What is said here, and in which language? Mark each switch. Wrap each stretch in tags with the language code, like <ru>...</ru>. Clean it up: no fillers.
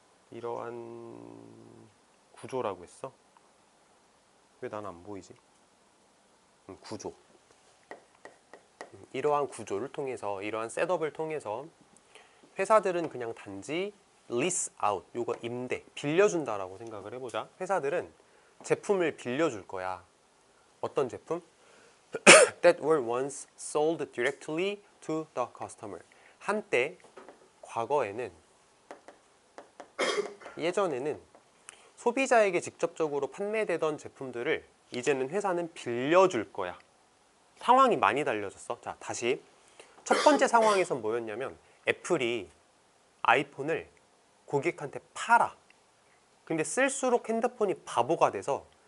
<ko>이러한 구조라고 했어? 왜 나는 안 보이지? 구조. 이러한 구조를 통해서, 이러한 셋업을 통해서 회사들은 그냥 단지</ko> <en>lease out,</en> <ko>요거 임대, 빌려준다라고 생각을 해보자. 회사들은 제품을 빌려줄 거야. 어떤 제품?</ko> <en>That were once sold directly to the customer.</en> <ko>한때, 과거에는, 예전에는 소비자에게 직접적으로 판매되던 제품들을 이제는 회사는 빌려줄 거야. 상황이 많이 달려졌어. 자, 다시. 첫 번째 상황에선 뭐였냐면 애플이 아이폰을 고객한테 팔아. 근데 쓸수록 핸드폰이 바보가 돼서</ko>